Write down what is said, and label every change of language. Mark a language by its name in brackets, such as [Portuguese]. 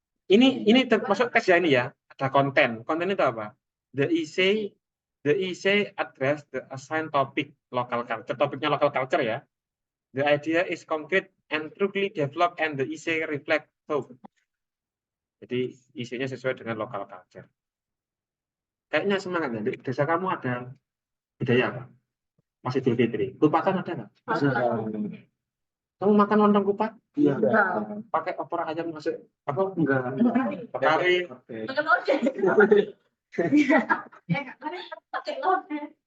[Indonesian] Ini termasuk tes ya ini ya. Ada konten. Konten itu apa? [English] The essay address the assigned topic local culture. [Indonesian] Topiknya local culture ya. [English] The idea is concrete and truly developed and the essay reflect both. [Indonesian] Jadi isinya sesuai dengan local culture. Kayaknya semangat ya. Di desa kamu ada budaya apa? Pas Idul Fitri. Kupatan ada nggak? Kamu makan lontong kupat? Iya. Pakai opor ayam masuk apa? Enggak. Kari. Pakai lodeh. Ya, kan pakai lodeh.